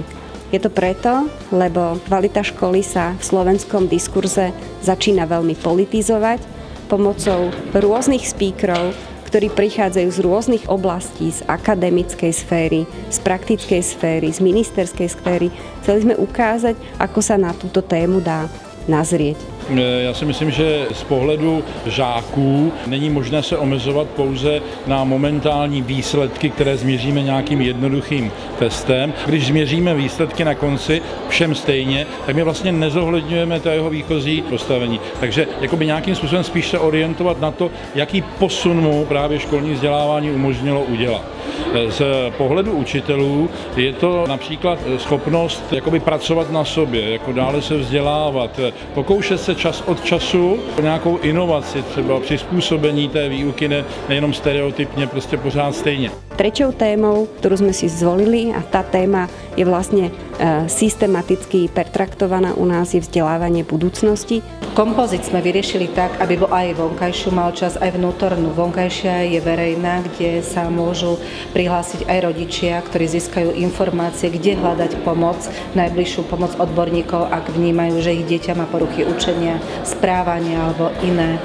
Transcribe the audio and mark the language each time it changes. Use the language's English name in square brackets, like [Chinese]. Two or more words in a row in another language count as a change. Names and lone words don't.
[Slovak] Je to preto, lebo kvalita školy sa v slovenskom diskurze začína veľmi politizovať pomocou rôznych speakerov, ktorí prichádzajú z rôznych oblastí, z akademickej sféry, z praktickej sféry, z ministerskej sféry. Chceli sme ukázať, ako sa na túto tému dá nazrieť. [Czech] Já si myslím, že z pohledu žáků není možné se omezovat pouze na momentální výsledky, které změříme nějakým jednoduchým testem. Když změříme výsledky na konci všem stejně, tak my vlastně nezohledňujeme to jeho výchozí postavení. Takže jakoby nějakým způsobem spíš se orientovat na to, jaký posun mu právě školní vzdělávání umožnilo udělat. Z pohledu učitelů je to například schopnost jakoby pracovat na sobě, jako dále se vzdělávat, pokoušet se čas od času o nějakou inovaci, třeba přizpůsobení té výuky, nejenom stereotypně, prostě pořád stejně. [Slovak] Treťou témou, ktorú sme si zvolili, a tá téma je vlastne systematicky pertraktovaná u nás, je vzdelávanie budúcnosti. Kompozit sme vyriešili tak, aby bol aj vonkajšiu mal čas, aj vnútornú. Vonkajšia je verejná, kde sa môžu prihlásiť aj rodičia, ktorí získajú informácie, kde hľadať pomoc, najbližšiu pomoc odborníkov, ak vnímajú, že ich dieťa má poruchy učenia, správania alebo iné.